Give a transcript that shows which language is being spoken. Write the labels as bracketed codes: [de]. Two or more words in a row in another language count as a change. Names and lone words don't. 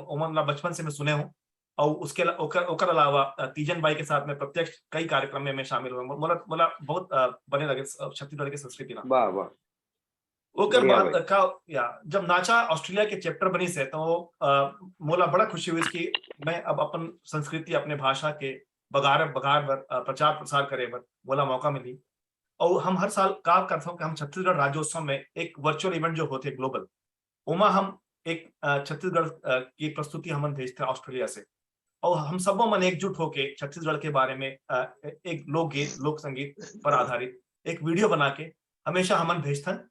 [hne] मतलब बचपन से मैं सुने हूँ, और उसके ओकर अलावा तीजन बाई के साथ में प्रत्यक्ष कई कार्यक्रम में मैं शामिल हुआ। मोला बहुत बने लगे छत्तीसगढ़ की संस्कृति ना। वाह वाह। ओकर बाद का जब नाचा ऑस्ट्रेलिया के चैप्टर बनी से, तो मोला बड़ा खुशी हुई कि मैं अब अपन संस्कृति, अपने भाषा के बगार बर प्रचार प्रसार करे बर मोला मौका मिली। और हम हर साल का करते कि हम छत्तीसगढ़ राज्योत्सव में एक वर्चुअल इवेंट जो होते ग्लोबल, उमा हम एक छत्तीसगढ़ की प्रस्तुति हम भेजते ऑस्ट्रेलिया से, और हम सबों मन एकजुट होके छत्तीसगढ़ के बारे में एक लोकगीत, लोक संगीत पर आधारित एक वीडियो बना के हमेशा हमन भेजते हैं।